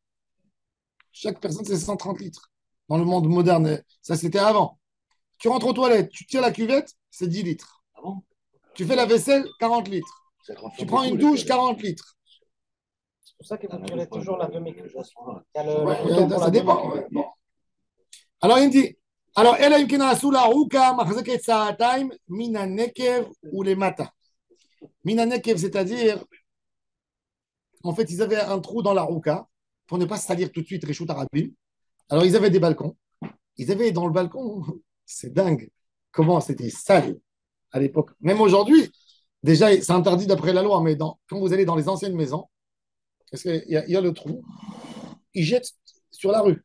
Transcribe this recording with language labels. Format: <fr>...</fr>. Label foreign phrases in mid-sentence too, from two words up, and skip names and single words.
<fr>Chaque personne, c'est 130 litres. Dans le monde moderne, ça c'était avant. Tu rentres aux toilettes, tu tires la cuvette, c'est 10 litres. Ah bon? Tu fais la vaisselle, 40 litres. Ça consomme Tu prends beaucoup, une les douche, toilettes. 40 litres. C'est pour ça que vous tirez toujours la demi-cuve. Il y a Ouais, le bouton pour ça la dépend. demi-cuve. Ouais, bon. Alors, il dit, alors,</fr> <he>אלא אם כן עשו לה עוקה מחזקת סעתיים מן הנקב ולמטה. מן הנקב,</he> <fr>c'est-à-dire, en fait, ils avaient un trou dans la rouka pour ne pas se salir tout de suite,</fr> <he>רשות הרבים.</he> <fr>Alors, ils avaient des balcons. Ils avaient dans le balcon, c'est dingue, comment c'était sale à l'époque. Même aujourd'hui, déjà, c'est interdit d'après la loi, mais quand vous allez dans les anciennes maisons, parce qu'il y a le trou, ils jettent sur la rue.</fr>